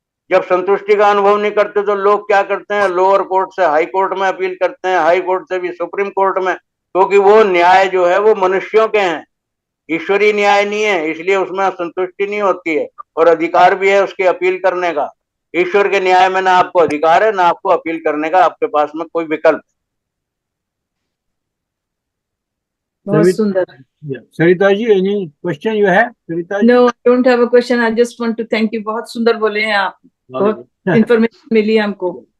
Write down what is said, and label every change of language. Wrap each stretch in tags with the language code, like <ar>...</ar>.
<hi>जब संतुष्टि का अनुभव नहीं करते तो लोग क्या करते हैं, लोअर कोर्ट से हाई कोर्ट में अपील करते हैं, हाई कोर्ट से भी सुप्रीम कोर्ट में, क्योंकि वो न्याय जो है वो मनुष्यों के हैं, ईश्वरीय न्याय नहीं है, इसलिए उसमें संतुष्टि नहीं होती है। और अधिकार भी है उसकी अपील करने का। ईश्वर के न्याय में ना आपको अधिकार है ना आपको अपील करने का, आपके पास में कोई विकल्प। बहुत सुंदर।</hi> <en>Sarita ji, any question you have?</en> <hi>Sarita ji?</hi> <en>No, I don't have a question. I just want to thank you.</en> <hi>बहुत सुंदर बोले हैं आप, बहुत इंफॉर्मेशन मिली हमको।</hi>